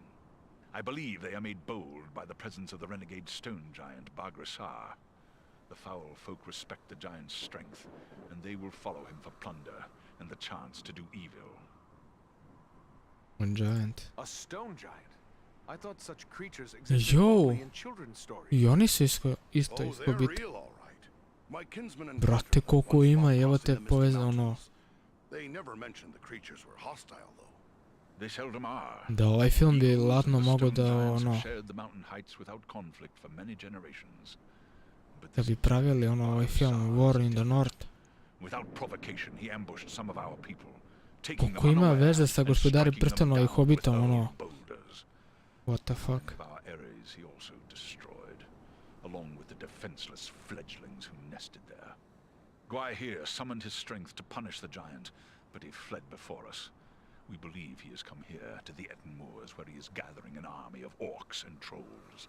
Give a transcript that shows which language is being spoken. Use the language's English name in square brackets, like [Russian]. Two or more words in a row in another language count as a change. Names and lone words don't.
[English] I believe they are made bold by the presence of the renegade stone giant Bargrasar. The foul folk respect the giant's strength, and they will follow him for plunder and the chance to do evil. One giant. A stone giant? I thought such creatures existed Yo! only in children's stories. [Serbian] I oni su isto iskobiti. Brate, koliko ima, evo te povezano. [English] They never mentioned the creatures were hostile, though. They seldom are. [Serbian] Da ovaj film bi ladno mogo da ono... Da bi pravili ono ovaj film War in the North. Koliko ima veze sa Gospodari prstenova i Hobbitom, ono... [English] What the fuck? Along with the defenseless fledglings who nested there. Gwai here summoned his strength to punish the giant, but he fled before us. We believe he has come here to the Etten Moors, where he is gathering an army of orcs and trolls.